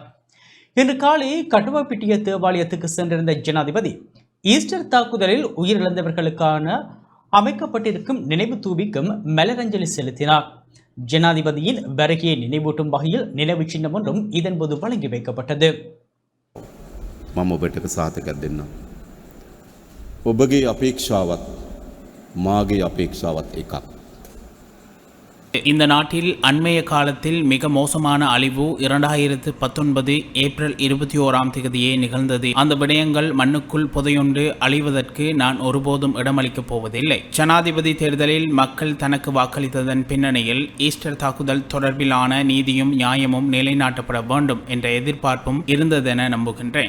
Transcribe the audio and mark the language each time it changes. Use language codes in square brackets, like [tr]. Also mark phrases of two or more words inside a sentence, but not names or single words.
[ta] இன்று காலை கட்டுவாப்பட்டிய தேவாலயத்துக்கு சென்றிருந்த ஜனாதிபதி ஈஸ்டர் தாக்குதலில் உயிரிழந்தவர்களுக்கான அமைக்கப்பட்டிருக்கும் நினைவு தூபிக்கும் மலரஞ்சலி செலுத்தினார். ஜனாதிபதியின் வருகையை நினைவூட்டும் வகையில் நினைவு சின்னம் ஒன்றும் இதன்போது வழங்கி வைக்கப்பட்டது. [si] මම ඔබට සාතිකයක් දෙන්නම්. ඔබගේ අපේක්ෂාවත් මාගේ අපේක්ෂාවත් එකක්. [ta] இந்த நாட்டில் அண்மைய காலத்தில் மிக மோசமான அழிவு 2019 ஏப்ரல் 21 நிகழ்ந்தது. அந்த விடயங்கள் மண்ணுக்குள் புதையுண்டு அழிவதற்கு நான் ஒருபோதும் இடமளிக்கப் போவதில்லை. ஜனாதிபதி தேர்தலில் மக்கள் தனக்கு வாக்களித்ததன் பின்னணியில் ஈஸ்டர் தாக்குதல் தொடர்பிலான நீதியும் நியாயமும் நிலைநாட்டப்பட வேண்டும் என்ற எதிர்பார்ப்பும் இருந்ததென நம்புகின்றேன்.